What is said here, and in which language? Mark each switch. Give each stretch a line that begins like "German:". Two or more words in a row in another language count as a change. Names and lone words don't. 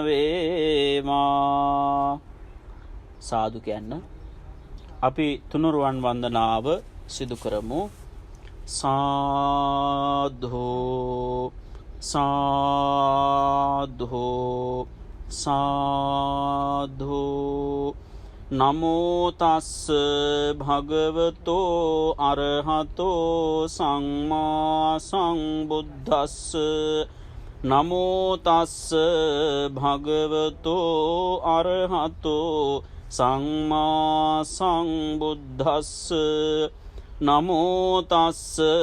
Sinhala: වේවා සාදු කියන්න අපි තුනුරුවන් වන්දනාව සිදු කරමු
Pali: සාදු සාධු සාධු නමෝ තස්ස භගවතෝ අරහතෝ සම්මා සම්බුද්දස්ස නමෝ තස්ස භගවතෝ අරහතෝ සම්මා සම්බුද්දස්ස නමෝ තස්ස